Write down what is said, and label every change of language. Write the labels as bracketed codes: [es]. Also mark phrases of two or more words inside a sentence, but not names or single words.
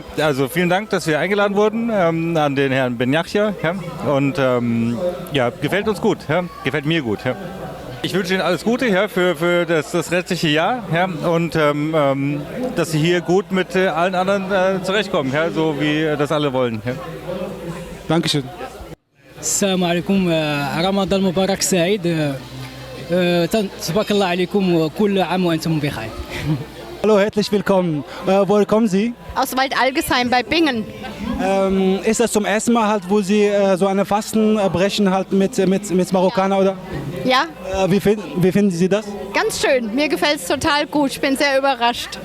[de] Also vielen Dank, dass wir eingeladen wurden an den Herrn Benjachia. Ja. Und ja, gefällt uns gut, ja. Gefällt mir gut. Ja. Ich wünsche Ihnen alles Gute ja, für das restliche Jahr ja. Und dass Sie hier gut mit allen anderen zurechtkommen, ja, so wie das alle wollen. Ja. Dankeschön. [ar] السلام عليكم رمضان مبارك سعيد تبارك الله عليكم وكل عام وأنتم بخير. [de] Hallo, herzlich willkommen. Woher kommen Sie? Aus Waldalgesheim bei Bingen. Ist das zum ersten Mal halt, wo Sie so eine Fastenbrechen halt mit Marokkaner oder? Ja. Wie finden Sie das? Ganz schön. Mir gefällt es total gut. Ich bin sehr überrascht.